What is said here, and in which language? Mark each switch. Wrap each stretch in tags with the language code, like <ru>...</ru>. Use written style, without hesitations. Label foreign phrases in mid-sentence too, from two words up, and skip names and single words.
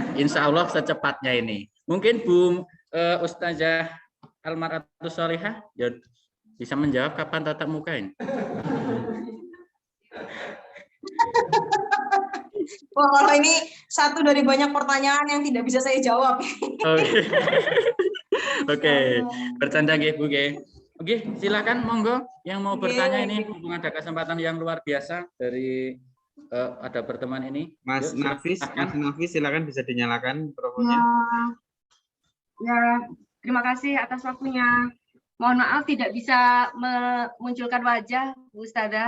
<id>Insya Allah secepatnya ini. Mungkin Bu Ustazah Almaratus Solihah ya bisa menjawab kapan tatap muka ini. Wah, kalau ini satu dari banyak pertanyaan yang tidak bisa saya jawab. Oke. Bercanda nggih, Bu nggih. Oke, silakan monggo yang mau bertanya ini, mumpung ada kesempatan yang luar biasa dari ada pertemuan ini. Mas Yuk, Nafis, Mas Nafis silakan bisa dinyalakan mikrofonnya. Ya, terima kasih atas waktunya. Mohon maaf tidak bisa memunculkan wajah, Bu Ustadzah.</id>